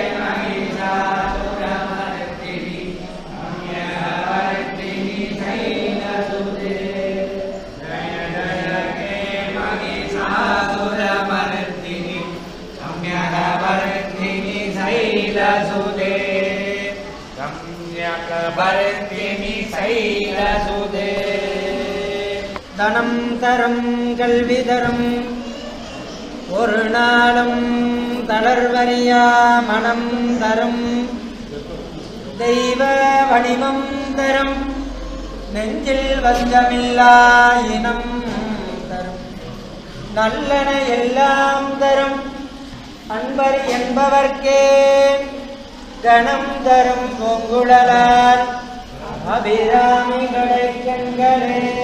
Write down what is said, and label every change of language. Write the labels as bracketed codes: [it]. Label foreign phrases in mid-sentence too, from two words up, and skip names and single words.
[sa] महिषासुरमर्दिनि रम्यवर्दिनि शैलसुते जय जय हे महिषासुरमर्दिनि रम्यवर्दिनि शैलसुते रम्यवर्दिनि शैलसुते [ta] தனம் தரம் கல்வி தரும் ஒரு நாளும் தளர்வறியா மனம் தரும் தெய்வ வடிவம் தரும் நெஞ்சில் வஞ்சமில்லா இனம் தரும் நல்லன எல்லாம் தரும் அன்பர் என்பவர்க்கே கணம் தரும் பொங்குழலால் அபிராமி கடைக்கண்களே